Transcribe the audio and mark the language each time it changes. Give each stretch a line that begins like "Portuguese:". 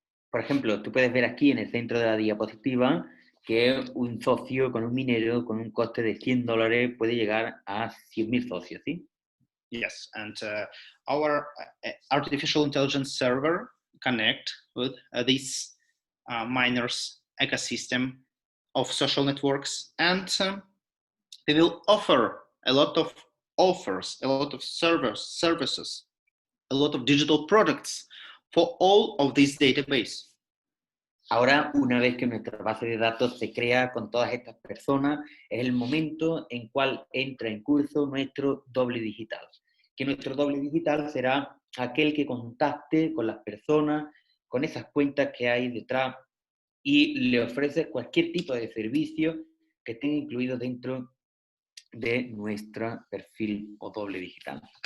Spanish: Por ejemplo, tú puedes ver aquí en el centro de la diapositiva que un socio con un minero con un coste de $100 puede llegar a 100.000 socios, ¿sí?
English: Yes, and our artificial intelligence server connect with this miners ecosystem of social networks, and they will offer a lot of offers, a lot of services, a lot of digital products for all of this database.
Spanish: Ahora, una vez que nuestra base de datos se crea con todas estas personas, es el momento en cual entra en curso nuestro doble digital. Que nuestro doble digital será aquel que contacte con las personas, con esas cuentas que hay detrás y le ofrece cualquier tipo de servicio que esté incluido dentro de nuestro perfil o doble digital.